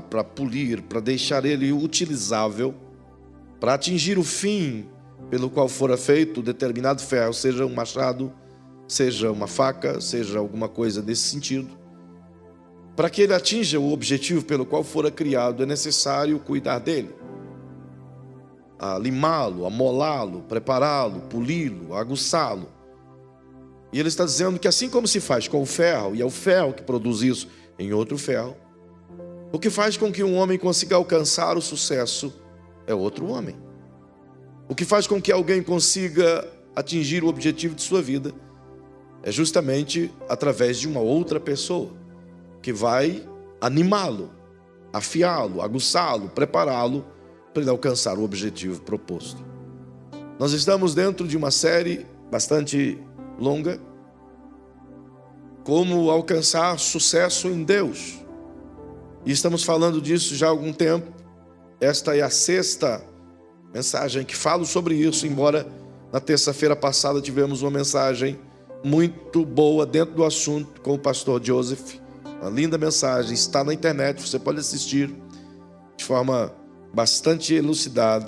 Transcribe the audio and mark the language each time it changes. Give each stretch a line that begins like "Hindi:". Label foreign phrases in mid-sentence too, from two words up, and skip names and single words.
Portuguese: para polir, para deixar ele utilizável, para atingir o fim pelo qual fora feito determinado ferro, seja um machado, seja uma faca, seja alguma coisa desse sentido, para que ele atinja o objetivo pelo qual fora criado, é necessário cuidar dele, limá-lo, amolá-lo, prepará-lo, poli-lo, aguçá-lo. E ele está dizendo que assim como se faz com o ferro, e é o ferro que produz isso em outro ferro, o que faz com que um homem consiga alcançar o sucesso é outro homem. O que faz com que alguém consiga atingir o objetivo de sua vida é justamente através de uma outra pessoa, que vai animá-lo, afiá-lo, aguçá-lo, prepará-lo para ele alcançar o objetivo proposto. Nós estamos dentro de uma série bastante longa, como alcançar sucesso em Deus, e estamos falando disso já há algum tempo. Esta é a sexta mensagem que falo sobre isso, embora na terça-feira passada tivemos uma mensagem muito boa dentro do assunto com o pastor Joseph, uma linda mensagem, está na internet, você pode assistir de forma bastante elucidada.